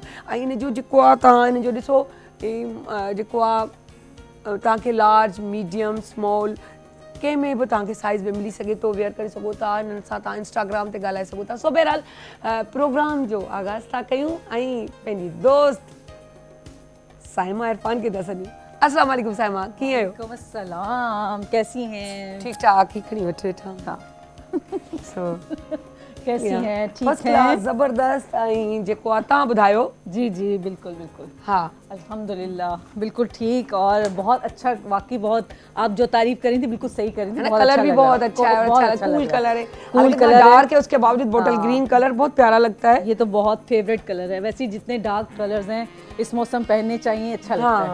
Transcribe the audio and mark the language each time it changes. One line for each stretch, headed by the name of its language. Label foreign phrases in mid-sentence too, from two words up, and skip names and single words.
Sindhi: ऐं हिन जो जेको आहे तव्हां हिन जो ॾिसो जेको आहे तव्हांखे
English: large, medium, small
Sindhi: कंहिं में बि तव्हांखे साइज़ में मिली सघे थो, वेयर करे सघो था। हिननि सां तव्हां इंस्टाग्राम ते ॻाल्हाए सघो था। सो बहरहाल प्रोग्राम जो आगाज़ था कयूं ऐं पंहिंजी दोस्त साइमा इरफान खे था सॾियूं।
Arabic: السلام عليكم
Sindhi: साइमा, कीअं आहियो?
Arabic: وعليكم السلام,
Urdu: کیسی ہیں?
Sindhi: ठीकु ठाक, ही खणी वठो वेठा।
Urdu: हाँ। सो کیسی ہیں؟ ٹھیک फर्स्ट है? क्लास, ज़बरदस्त।
Sindhi: ऐं जेको आहे तव्हां ॿुधायो?
Urdu: جی جی بالکل بالکل, हाँ الحمدللہ بالکل ٹھیک اور بہت اچھا، واقعی بہت آپ جو تعریف کری تھی بالکل صحیح کری تھی. बहुत कलर अच्छा भी लगा। بہت اچھا ہے, बहुत اچھا
English: cool colour
Urdu: ہے, कूल कलर कलर ڈارک ہے، اس کے باوجود
English: bottle green colour
Urdu: بہت پیارا لگتا ہے. یہ تو بہت
English: favourite colour
Urdu: ہے. ویسے جتنے
English: dark colours
Urdu: ہیں اس موسم پہننے چاہیے، اچھا لگتا ہے.